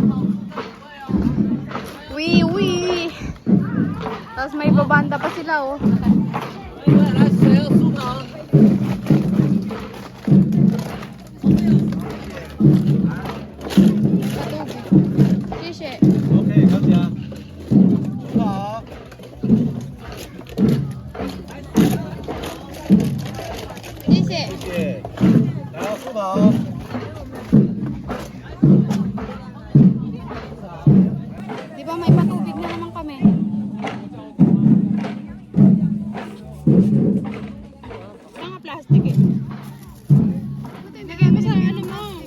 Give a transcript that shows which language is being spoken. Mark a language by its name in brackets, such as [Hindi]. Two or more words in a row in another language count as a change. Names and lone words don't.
[Filipino] Wee! Tapos may babanda pa sila, oh. [Chinese] Shishe. ，OK，小姐，收好。 Shishe. 谢谢，来收好。 [Filipino] Di ba may patubig na naman kami? Mga plastic eh. Hindi kaya sa ano mo.